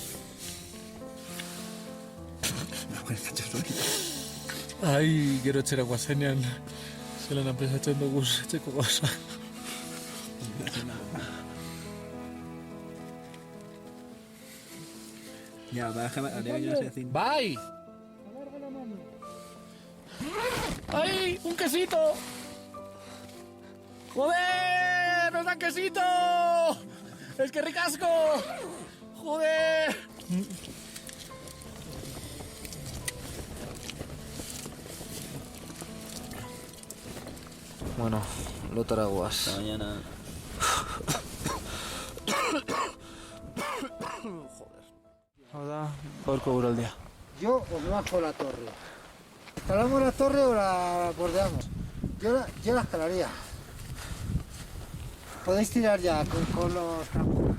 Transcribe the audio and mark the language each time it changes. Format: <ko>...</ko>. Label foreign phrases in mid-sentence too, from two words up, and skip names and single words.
<eu>Ai, gero etxera guazenean, zelan apresatzen dugu etxeko gauza.</eu> <es>Ya,</es> <eu>¡Bai!</eu> <es>¡Ay! ¡Un quesito! ¡Joder! ¡Nos dan quesito! ¡Es que ricasco! ¡Joder!</es> <eu>Bueno, lotara goaz.</eu> <es>Hasta mañana. Joder.</es> <eu>Hau da, gaurko guraldia.</eu> <es>Yo os bajo la torre. ¿Escalamos la torre o la bordeamos? Yo la escalaría. Podéis tirar ya con los campos.</es>